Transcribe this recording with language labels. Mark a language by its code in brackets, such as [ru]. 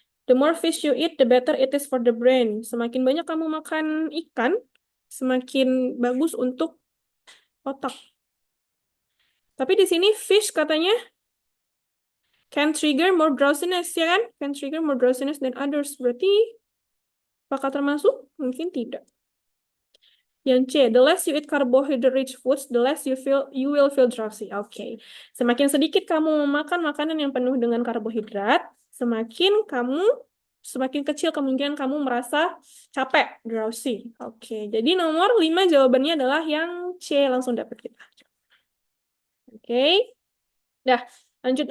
[en] The more fish you eat, the better it is for the brain. [id] Semakin banyak kamu makan ikan, semakin bagus untuk otak. Tapi di sini fish katanya [en] can trigger more drowsiness, [id] ya kan? [en] Can trigger more drowsiness than others. [id] Berarti apakah termasuk? Mungkin tidak. Yang C, [en] the less you eat carbohydrate-rich foods, the less you will feel drowsy. [id] Oke. Semakin sedikit kamu memakan makanan yang penuh dengan karbohidrat, semakin kecil kemungkinan kamu merasa capek, drowsy. Oke. Jadi nomor 5 jawabannya adalah yang C, langsung dapat kita. Oke. Dah, lanjut.